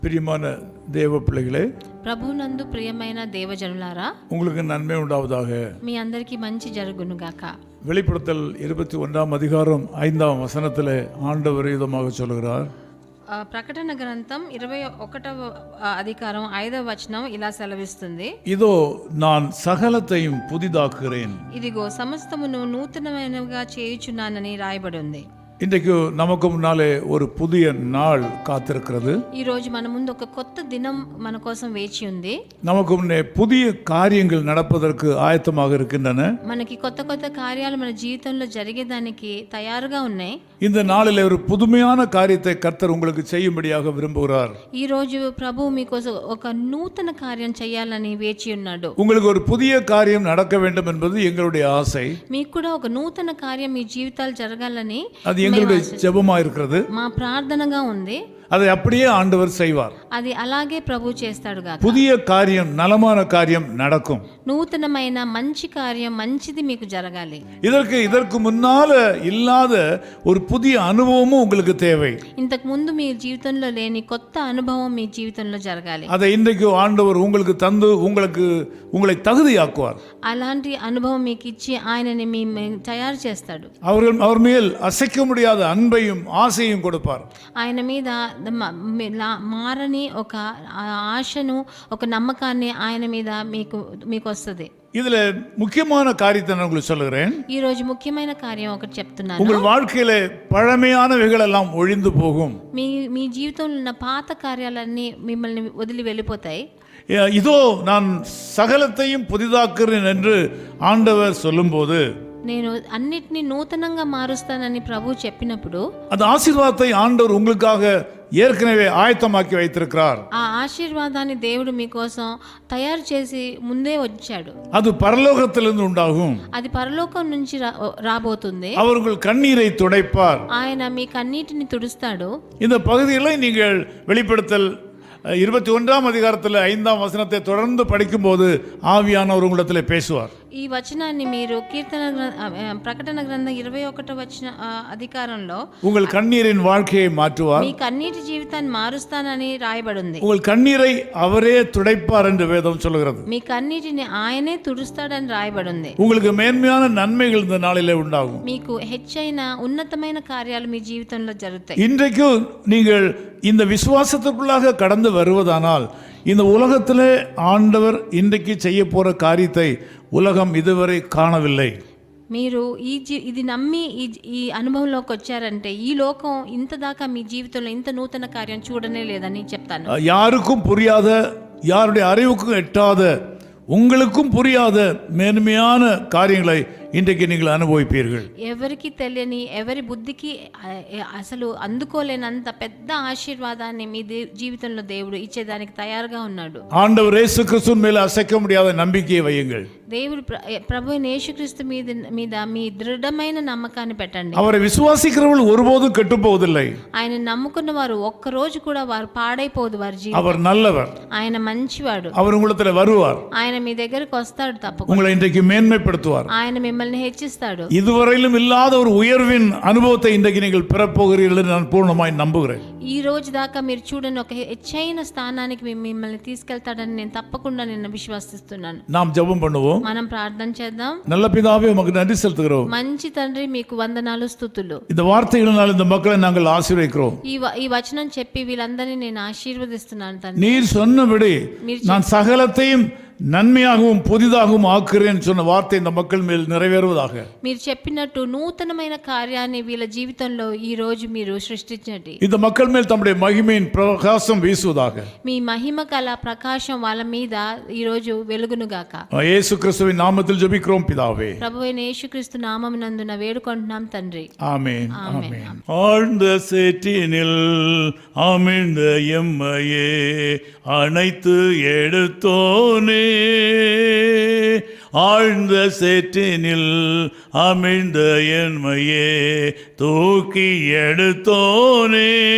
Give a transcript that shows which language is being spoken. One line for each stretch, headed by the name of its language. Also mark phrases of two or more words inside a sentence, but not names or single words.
Tamil: பிரியமான தேவ பிள்ளைகளே,
Telugu: ప్రభునందు ప్రియమైన దేవజనులారా,
Tamil: உங்களுக்கு நன்மை உண்டாவதாக.
Telugu: మీ అందరికీ మంచి జరుగును గాక.
Tamil: வெளிப்படுத்தல் 21 அதிகாரம் 5 வசனத்திலே ஆண்டவர் விதமாக சொல்கிறார்.
Telugu: ప్రకటన గ్రంథం 21వ అధికారం 5వ వచనం ఇలా సెలవిస్తుంది.
Tamil: இதோ நான் சகலத்தையும் புதிதாக்குகிறேன்.
Telugu: ఇదిగో సమస్తమును నూతనమైనవిగా చేయుచున్నానని రాయబడి ఉంది.
Tamil: இன்றைக்கு நமக்கு முன்னாலே ஒரு புதிய நாள் காத்திருக்கிறது.
Telugu: ఈ రోజు మన ముందు ఒక కొత్త దినం మన కోసం వేచి ఉంది.
Tamil: நமக்கு முன்னே புதிய காரியங்கள் நடப்பதற்கு ஆயத்தமாக இருக்கின்றன.
Telugu: మనకి కొత్త కొత్త కార్యాలు మన జీవితంలో జరిగేదానికి తయారుగా ఉన్నాయి.
Tamil: இந்த நாளிலே ஒரு புதுமையான காரியத்தை கர்த்தர் உங்களுக்கு செய்யும்படியாக விரும்புகிறார்.
Telugu: ఈ రోజు ప్రభు మీకోసం ఒక నూతన కార్యం చేయాలని వేచి ఉన్నాడు.
Tamil: உங்களுக்கு ஒரு புதிய காரியம் நடக்க வேண்டும் என்பது எங்களுடைய ஆசை.
Telugu: మీకు కూడా ఒక నూతన కార్యం మీ జీవితాలు జరగాలని
Tamil: அது எங்களுடைய ஜெபமா இருக்கிறது.
Telugu: మా ప్రార్థనగా ఉంది.
Tamil: அதை அப்படியே ஆண்டவர் செய்வார்.
Telugu: అది అలాగే ప్రభు చేస్తాడు గాక.
Tamil: புதிய காரியம், நலமான காரியம் நடக்கும்.
Telugu: నూతనమైన మంచి కార్యం, మంచిది మీకు జరగాలి.
Tamil: இதற்கு முன்னால இல்லாத ஒரு புதிய அனுபவமும் உங்களுக்கு தேவை.
Telugu: ఇంతకు ముందు మీ జీవితంలో లేని కొత్త అనుభవం మీ జీవితంలో జరగాలి.
Tamil: அதை இன்றைக்கு ஆண்டவர் உங்களுக்கு தந்து உங்களை தகுதியாக்குவார்.
Telugu: అలాంటి అనుభవం మీకు ఇచ్చి ఆయనని మీ తయారు చేస్తాడు.
Tamil: அவர் மேல் அசைக்க முடியாத அன்பையும் ஆசையும் கொடுப்பார்.
Telugu: ఆయన మీద మారని ఒక ఆశను, ఒక నమ్మకాన్ని ఆయన మీద మీకు వస్తుంది.
Tamil: இதுல முக்கியமான காரியத்தை நான் உங்களுக்கு சொல்லுகிறேன்.
Telugu: ఈ రోజు ముఖ్యమైన కార్యం ఒకటి చెప్తున్నాను.
Tamil: உங்கள் வாழ்க்கையில பழமையானவைகள் எல்லாம் ஒழிந்து போகும்.
Telugu: మీ జీవితంలో ఉన్న పాత కార్యాలన్నీ మిమ్మల్ని వదిలి వెళ్ళిపోతాయి.
Tamil: இதோ நான் சகலத்தையும் புதிதாக்குறேன் என்று ஆண்டவர் சொல்லும்போது,
Telugu: నేను అన్నిటినీ నూతనంగా మారుస్తానని ప్రభు చెప్పినప్పుడు,
Tamil: அந்த ஆசீர்வாதத்தை ஆண்டவர் உங்களுக்காக ஏற்கனவே ஆயத்தமாக்கி வைத்திருக்கிறார்.
Telugu: ఆ ఆశీర్వాదాన్ని దేవుడు మీకోసం తయారు చేసి ముందే వచ్చాడు.
Tamil: அது பரலோகத்திலிருந்து உண்டாகும்.
Telugu: అది పరలోకం నుంచి రాబోతుంది.
Tamil: அவர் உங்கள் கண்ணீரை துடைப்பார்.
Telugu: ఆయన మీ కన్నీటిని తుడుస్తాడు.
Tamil: இந்த பகுதிகளை நீங்கள் வெளிப்படுத்தல் 21 அதிகாரத்தில் 5 வசனத்தை தொடர்ந்து படிக்கும்போது ஆவியானவர் உங்களிடத்தில் பேசுவார்.
Telugu: ఈ వచనాన్ని మీరు ప్రకటన గ్రంథం 21వ అధికారంలో
Tamil: உங்கள் கண்ணீரின் வாழ்க்கையை மாற்றுவார்.
Telugu: మీ కన్నీటి జీవితాన్ని మారుస్తానని రాయబడింది.
Tamil: உங்கள் కన్నీரை அவரே துடைப்பார் என்று வேதம் சொல்கிறது.
Telugu: మీ కన్నీటిని ఆయనే తుడుస్తాడని రాయబడింది.
Tamil: உங்களுக்கு மேன்மையான நன்மைகள் இந்த நாளிலே உண்டாகும்.
Telugu: మీకు హెచ్చైన ఉన్నతమైన కార్యాలు మీ జీవితంలో జరుగుతాయి.
Tamil: இன்றைக்கு நீங்கள் இந்த விசுவாசத்துக்குள்ளாக கடந்து வருவதானால், இந்த உலகத்திலே ஆண்டவர் இன்றைக்கு செய்ய போற காரியத்தை உலகம் இதுவரை காணவில்லை.
Telugu: మీరు ఇది నమ్మి ఈ అనుభవంలోకి వచ్చారంటే, ఈ లోకం ఇంతదాకా మీ జీవితంలో ఇంత నూతన కార్యం చూడనే లేదని చెప్తాను.
Tamil: யாருக்கும் புரியாத, யாருடைய அறிவுக்கும் எட்டாத, உங்களுக்கும் புரியாத மேன்மையான காரியங்களை இன்றைக்கு நீங்கள் அனுபவிப்பீர்கள்.
Telugu: ఎవరికి తెలియని, ఎవరి బుద్ధికి అసలు అందుకోలేనంత పెద్ద ఆశీర్వాదాన్ని మీ జీవితంలో దేవుడు ఇచ్చేదానికి తయారుగా ఉన్నాడు.
Tamil: ஆண்டவர் இயேசு கிறிஸ்துவின் மேல் அசைக்க முடியாத நம்பிக்கையை வையுங்கள்.
Telugu: దేవుడు ప్రభు యేసుక్రీస్తు మీద మీ దృఢమైన నమ్మకాన్ని పెట్టండి.
Tamil: அவரை விசுவாசிக்கிறவர்கள் ஒருபோதும் கெட்டு போவதில்லை.
Telugu: ఆయన నమ్ముకున్న వారు ఒక్క రోజు కూడా వారు పాడైపోదు. వారి జీవితం,
Tamil: அவர் நல்லவர்.
Telugu: ఆయన మంచివాడు.
Tamil: அவர் உங்களிடத்தில் வருவார்.
Telugu: ఆయన మీ దగ్గరకు వస్తాడు. తప్పకుండా
Tamil: உங்களை இன்றைக்கு மேன்மைப்படுத்துவார்.
Telugu: ఆయన మిమ్మల్ని హెచ్చిస్తాడు.
Tamil: இதுவரையிலும் இல்லாத ஒரு உயர்வின் அனுபவத்தை இன்றைக்கு நீங்கள் பெறப்போகிறீர்கள் என்று நான் பூர்ணமாய் நம்புகிறேன்.
Telugu: ఈ రోజు దాకా మీరు చూడని ఒక హెచ్చైన స్థానానికి మిమ్మల్ని తీసుకెళ్తాడని నేను తప్పకుండా విశ్వసిస్తున్నాను.
Tamil: நாம் ஜெபம் பண்ணுவோம்.
Telugu: మనం ప్రార్థన చేద్దాం.
Tamil: நல்ல பிதாவே, உமக்கு நன்றி செலுத்துகிறோம்.
Telugu: మంచి తండ్రి, మీకు వందనాలు, స్తుతులు.
Tamil: இந்த வார்த்தைகளினால் இந்த மக்களை நாங்கள் ஆசீர்வதிக்கிறோம்.
Telugu: ఈ వచనం చెప్పి వీళ్ళందరినీ నేను ఆశీర్వదిస్తున్నాను తండ్రి.
Tamil: நீர் சொன்னபடி நான் சகலத்தையும் நன்மையாகவும் புதிதாகவும் ஆக்குறேன் சொன்ன வார்த்தை இந்த மக்கள் மேல் நிறைவேறுவதாக.
Telugu: మీరు చెప్పినట్టు నూతనమైన కార్యాన్ని వీళ్ళ జీవితంలో ఈ రోజు మీరు సృష్టించండి.
Tamil: இந்த மக்கள் மேல் தம்முடைய மகிமையின் பிரகாசம் வீசுவதாக.
Telugu: మీ మహిమ కల ప్రకాశం వాళ్ళ మీద ఈ రోజు వెలుగును గాక.
Tamil: இயேசு கிறிஸ்துவின் நாமத்தில் ஜெபிக்கிறோம் பிதாவே.
Telugu: ప్రభువైన యేసుక్రీస్తు నామమునందున వేడుకుంటున్నాం తండ్రి.
Tamil: ஆமென். ஆமென். ஆழ்ந்த சேற்றினில் அமிழ்ந்த எம்மையே அணைத்து எடுத்தோனே, ஆழ்ந்த சேற்றினில் அமிழ்ந்த என்மையே தூக்கி எடுத்தோனே,